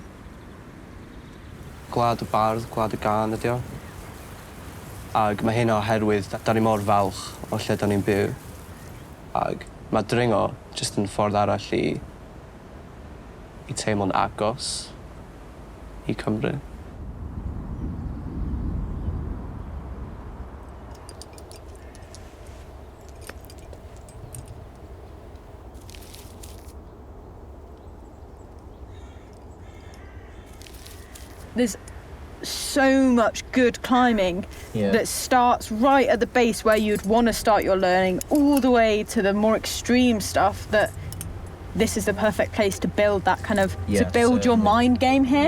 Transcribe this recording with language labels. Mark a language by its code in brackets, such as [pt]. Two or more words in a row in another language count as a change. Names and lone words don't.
[cy] Gwlad y bardd, gwlad y gân ydy o. Ag mae hyn oherwydd da ni mor falch o lle da ni'n byw. Ag mae dringo jyst yn ffordd arall i teimlo'n agos i Cymru. [en] There's so much good climbing that starts right at the base where you'd want to start your learning, all the way to the more extreme stuff that this is the perfect place to build that kind of, to build your mind game here.